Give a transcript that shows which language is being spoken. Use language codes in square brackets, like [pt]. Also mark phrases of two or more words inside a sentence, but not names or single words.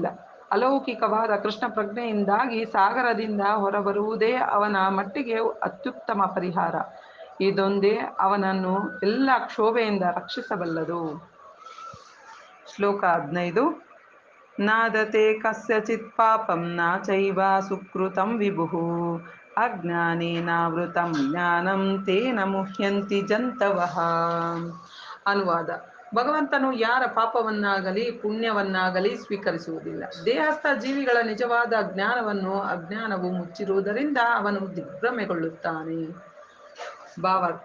[kn] ಅಲೌಕಿಕವಾದ ಕೃಷ್ಣ ಪ್ರಜ್ಞೆಯಿಂದಾಗಿ ಸಾಗರದಿಂದ ಹೊರಬರುವುದೇ ಅವನ ಮಟ್ಟಿಗೆ ಅತ್ಯುತ್ತಮ ಪರಿಹಾರ. ಇದೊಂದೇ ಅವನನ್ನು ಎಲ್ಲ ಕ್ಷೋಭೆಯಿಂದ ರಕ್ಷಿಸಬಲ್ಲದು. [sa] ಶ್ಲೋಕ 15. नादते कस्यचित् पापं न चैव सुकृतं विभुः अज्ञानेनावृतं ज्ञानं तेन मुह्यन्ति जन्तवः. [kn] ಅನುವಾದ. ಭಗವಂತನು ಯಾರ ಪಾಪವನ್ನಾಗಲಿ ಪುಣ್ಯವನ್ನಾಗಲಿ ಸ್ವೀಕರಿಸುವುದಿಲ್ಲ. ದೇಹಸ್ಥ ಜೀವಿಗಳ ನಿಜವಾದ ಅಜ್ಞಾನವು ಮುಚ್ಚಿರುವುದರಿಂದ ಅವನು ದಿಗ್ಭ್ರಮೆಗೊಳ್ಳುತ್ತಾನೆ. ಭಾವಾರ್ಥ.